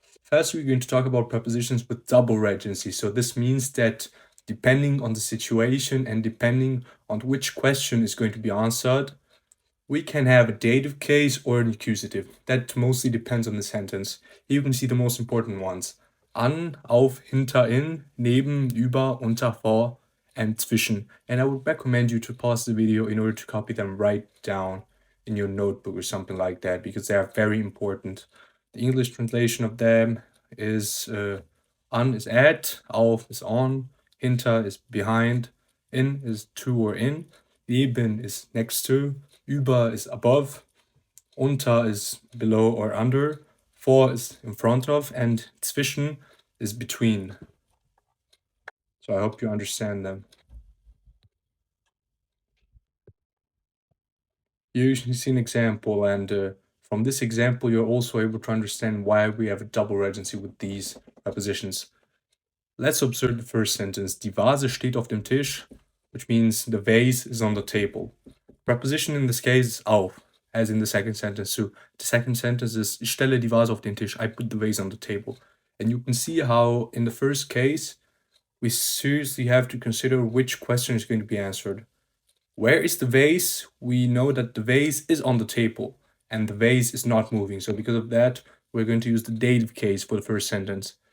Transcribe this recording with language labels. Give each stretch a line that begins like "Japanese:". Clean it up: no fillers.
English: First, we're going to talk about prepositions with double regency. So this means that depending on the situation and depending on which question is going to be answered, we can have a dative case or an accusative. That mostly depends on the sentence. Here you can see the most important ones.
German: An, auf, hinter, in, neben, über, unter, vor, and zwischen.
English: And I would recommend you to pause the video in order to copy them right down in your notebook or something like that, because they are very important. The English translation of them is an is at, auf is on, hinter is behind, in is to or in, neben is next to, über is above, unter is below or under, vor is in front of, and zwischen is between. So I hope you understand them. Here you can see an example, and from this example, you're also able to understand why we have a double regency with these prepositions. Let's observe the first sentence.
German: Die Vase steht auf dem Tisch,
English: which means the vase is on the table. Preposition in this case is auf, as in the second sentence too. The second sentence is
German: Ich stelle die Vase auf den Tisch.
English: I put the vase on the table. And you can see how in the first case, we seriously have to consider which question is going to be answered. Where is the vase? We know that the vase is on the table and the vase is not moving. So because of that, we're going to use the dative case for the first sentence.